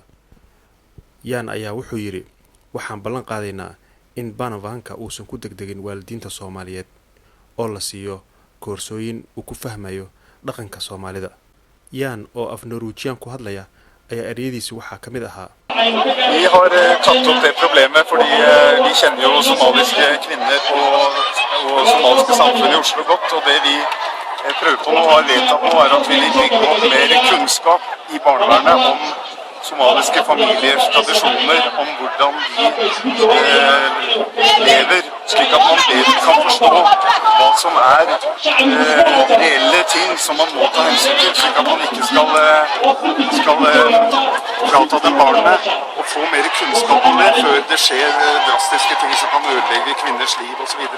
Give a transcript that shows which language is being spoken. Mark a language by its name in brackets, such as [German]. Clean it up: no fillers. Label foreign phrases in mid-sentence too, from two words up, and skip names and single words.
[Somali] Jan ayaa wuxuu yiri waxaan ballan qaadaynaa in baanabaanka uusan ku degdegin waalidiinta Soomaaliyeed oo la siiyo koorsooyin uu ku fahmayo dhaqanka Soomaalida. Jan oo af Norwegian ku hadlaya ayaa ereyadiisa waxaa kamid ahaa [Norwegian] Vi har tatt opp det problemet fordi vi kjenner jo somaliske kvinner og somaliske samfunn i Oslo godt, og det vi prøver på nå og har vedtatt nå er at vi vil bygge opp mer kunnskap i barnevernet om somaliske familiers tradisjoner, om hvordan de lever, slik at man bedre kan forstå hva som reelle ting som man må ta hensyn til, slik at man ikke skal frata dem barnet og få mer kunnskap om det før det skjer drastiske ting som kan ødelegge kvinners liv og så videre.